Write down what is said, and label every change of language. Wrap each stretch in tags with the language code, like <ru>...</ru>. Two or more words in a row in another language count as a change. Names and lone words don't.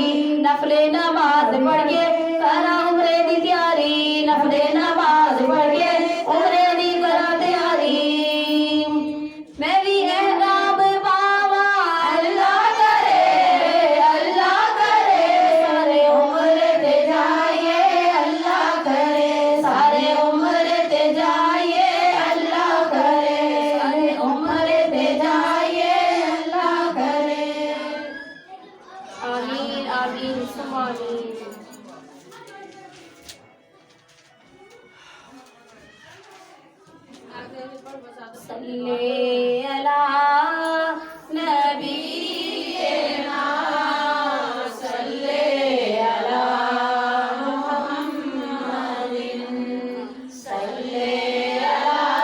<pa>نفلے نماز پڑھ کے کرا عمرے دی تیاری، نفلے نماز پڑھ کے عمرے دی کرا تیاری، میں بھی احرام پاوا اللہ کرے سارے عمر تے جائے اللہ کرے، سارے عمر تے جائے اللہ کرے، سارے عمر تے جائے اللہ کرے.</pa> <ar>آمين آمين ثم آمين. صل على نبينا صل على محمد صل على</ar>